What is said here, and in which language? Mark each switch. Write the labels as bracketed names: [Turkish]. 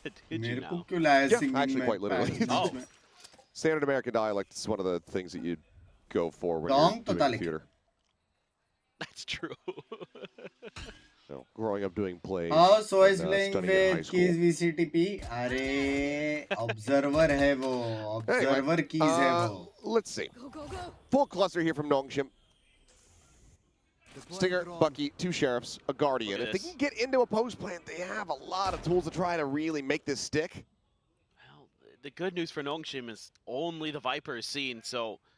[English] Did you know? Yeah, actually quite literally. Oh. Standard American dialect is one of the things that you go for when you're doing theater. That's true. So, growing up doing plays. Oh, so is playing with keys VCTP. [Hindi] अरे observer है वो. Observer keys है वो. [English] Let's see. Full cluster here from Nongshim. Stinger, Bucky, 2 sheriffs, a guardian. If they can get into a post plant, they have a lot of tools to try to really make this stick. Well, the good news for Nongshim is only the Viper is seen, so...